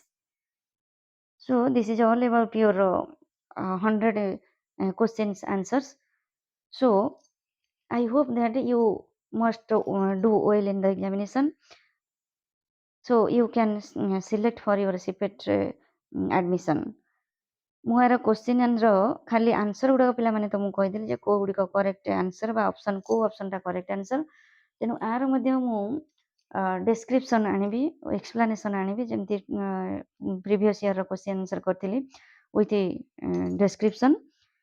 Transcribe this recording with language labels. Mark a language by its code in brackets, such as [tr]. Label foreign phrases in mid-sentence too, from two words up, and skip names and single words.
[en] So this is all about your 100 questions answers. So I hope that you must do well in the examination. So you can select for your CPET admission. [or] ମୁଁ ଏହାର [en] question answer [or] ଖାଲି ଆନ୍ସର ଗୁଡ଼ାକ ପିଲାମାନେ ତୁମକୁ କହିଦେଲି ଯେ କେଉଁ ଗୁଡ଼ିକ [en] correct answer [or] ବା ଅପସନ୍, କେଉଁ ଅପସନ୍ଟା [en] correct answer. [or] ତେଣୁ ଆର ମଧ୍ୟ ମୁଁ ଡେସ୍କ୍ରିପସନ୍ ଆଣିବି, ଏକ୍ସପ୍ଲାନେସନ୍ ଆଣିବି ଯେମିତି [en] previous year's question answer [or] କରିଥିଲି [en] with description.